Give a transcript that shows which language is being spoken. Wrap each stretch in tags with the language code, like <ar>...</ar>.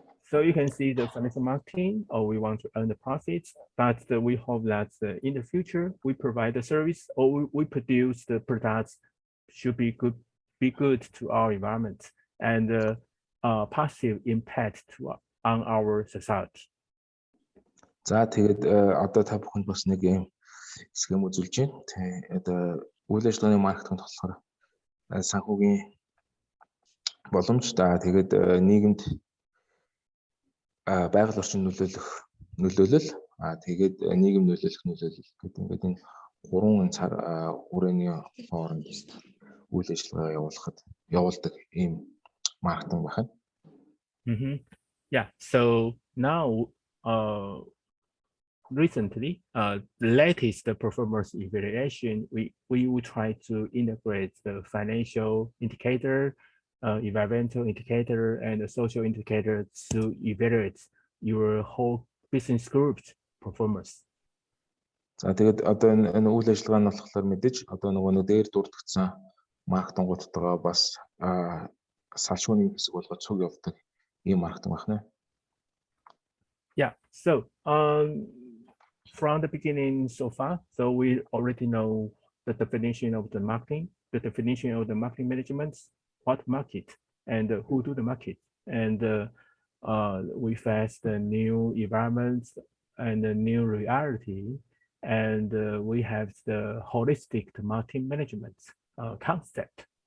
<en>So you can see the financial marketing, or we want to earn the profits, but we hope that in the future we provide the service or we produce the products should be good to our environment and positive impact on our society.</en> <mn>За тэгээд одоо та бүхэнд бас нэг юм схем үзүүлж байна. Одоо үйл ажиллагааны маркетинг болохоор санхүүгийн боломж тэгээд нийгэмд байгаль орчин нөлөөлөл тэгээд нийгэм нөлөөлөх нөлөөлөл гэдэг ингээд энэ гурван цаг хүрээний хооронд үйл ажиллагаа явуулдаг ийм маркетинг байна.</mn> <en>Yeah, so now recently the latest performance evaluation we will try to integrate the financial indicator, environmental indicator and the social indicator to evaluate your whole business group's performance.</en> <mn>За тэгээд одоо энэ үйл ажиллагаа нь болохоор мэдээж одоо нөгөө дээр дурдгдсан маркетингуудтайгаа бас салшууны хэсэг болгож цуг явуулдаг ийм маркетинг байна.</mn> <en>Yeah, so from the beginning so far, so we already know the definition of the marketing, the definition of the marketing management, what market and who do the market, and we face the new environments and the new reality, and we have the holistic marketing management concept.</en>